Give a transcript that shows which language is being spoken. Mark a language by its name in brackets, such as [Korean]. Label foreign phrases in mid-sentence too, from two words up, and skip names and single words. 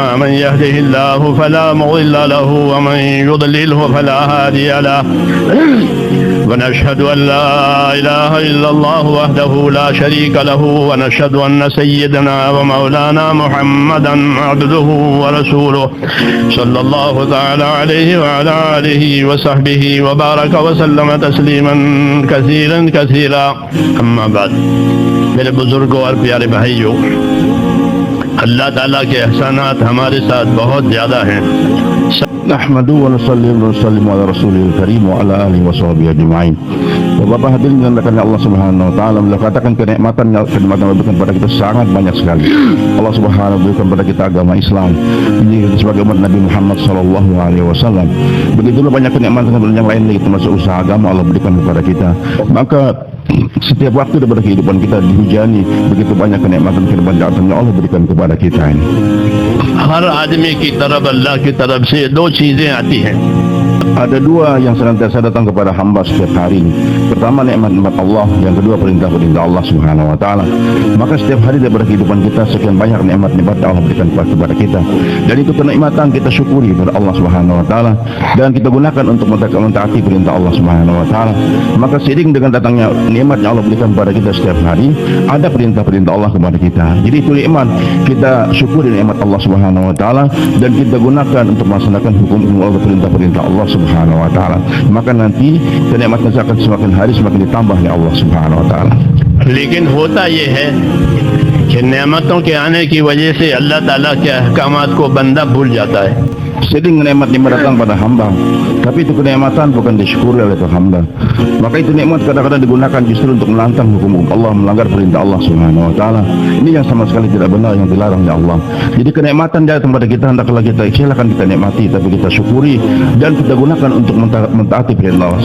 [Arabic] من يهده الله فلا مضل له ومن يضلله فلا هادي له ونشهد أن لا إله إلا الله وحده لا شريك له ونشهد أن سيدنا ومولانا محمدا عبده ورسوله صلى الله تعالى عليه وعلى آله وصحبه وبارك وسلم تسليما كثيرا كثيرا. أما بعد, [Hindi] मेरे बुजुर्गों और प्यारे भाइयों, अल्लाह ताला के एहसानात हमारे साथ बहुत ज़्यादा हैं. [Arabic] نحمد ونسلم على الرسول الكريم وعلى آله وصحبه أجمعين. [Indonesian] Bapak hadirin yang dimuliakan [Arabic] الله سبحانه وتعالى, [Indonesian] beliau katakan kenikmatan yang diberikan kepada kita sangat banyak sekali. [Arabic] الله سبحانه و [Indonesian] berikan kepada kita agama Islam ini sebagai umat Nabi Muhammad [Arabic] صلى الله عليه وسلم. [Indonesian] Begitulah banyak kenikmatan yang lain lagi termasuk usaha agama Allah berikan kepada kita. Maka setiap waktu daripada kehidupan kita dihujani begitu banyak kenikmatan yang Allah berikan kepada kita ini. [Hindi] हर आदमी की तरफ अल्लाह की तरफ से दो चीजें आती हैं. [Indonesian] Ada dua yang senantiasa datang kepada hamba setiap hari ini. Pertama nikmat-nikmat Allah, yang kedua perintah-perintah [Arabic] الله سبحانه وتعالى. [Indonesian] Maka setiap hari daripada kehidupan kita sekian banyak nikmat-nikmat yang Allah berikan kepada kita. Dan itu kenikmatan kita syukuri kepada [Arabic] الله سبحانه وتعالى [Indonesian] dan kita gunakan untuk mentaati perintah [Arabic] الله سبحانه وتعالى. [Indonesian] Maka seiring dengan datangnya nikmat yang Allah berikan kepada kita setiap hari, ada perintah-perintah Allah kepada kita. Jadi itu nikmat, kita syukuri nikmat [Arabic] الله سبحانه وتعالى [Indonesian] dan kita gunakan untuk melaksanakan hukum Allah, perintah-perintah [Arabic] الله سبحانه وتعالى. [Indonesian] Maka nanti kenikmatan akan semakin hari semakin ditambah oleh [Arabic] الله سبحانه وتعالى. [Hindi] लेकिन होता ये है कि नेमतों के आने की वजह से अल्लाह ताला के अहकामात को बंदा भूल जाता है. [Indonesian] Sering nikmat-nikmat datang pada hamba, tapi itu kenikmatan bukan disyukuri oleh hamba. Maka itu nikmat kadang-kadang digunakan justru untuk menantang hukum Allah, melanggar perintah [Arabic] الله سبحانه وتعالى. [Indonesian] Ini yang sama sekali tidak benar, yang dilarang oleh Allah. Jadi kenikmatan datang kepada kita hendaklah kita silakan kita nikmati, tapi kita syukuri dan kita gunakan untuk mentaati perintah Allah.